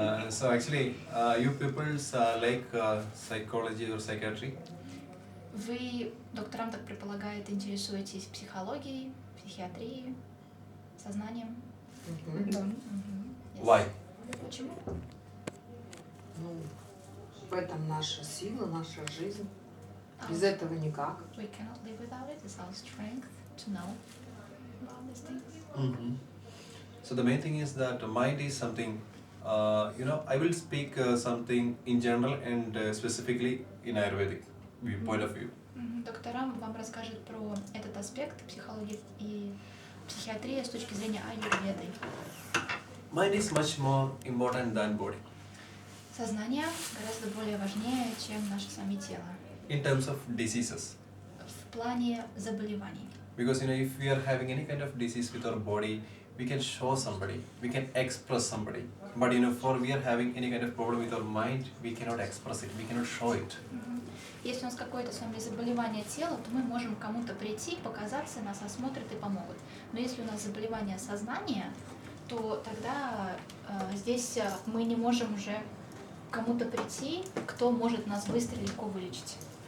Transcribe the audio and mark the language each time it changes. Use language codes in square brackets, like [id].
[en] So actually, you people like psychology or psychiatry? [ru] Вы, докторам так предполагает, интересуетесь психологией, психиатрией, сознанием? Да. [en] Yes. Why? [ru] Почему? Ну, в этом наша сила, наша жизнь. Без этого никак. [en] We cannot live without it. It's our strength to know about these things. Mm-hmm. So the main thing is that mind is something, I will speak something in general and specifically in Ayurvedic point of view. [ru] Докторам вам расскажет про этот аспект психологии и психиатрии с точки зрения аюрведы. [en] Mind is much more important than body [ru] Сознание гораздо более важнее, чем наше сами тело [en] in terms of diseases. [ru] в плане заболеваний. [en] Because if we are having any kind of disease with our body, we can show somebody, we can express somebody. But for we are having any kind of problem with our mind, we cannot express it, we cannot show it. [ru] Если у нас какое-то с вами заболевание тела, то мы можем к кому-то прийти, показаться, нас осмотрят и помогут. Но если у нас заболевание сознания, то тогда здесь мы не можем уже к кому-то прийти, кто может нас быстро и легко вылечить.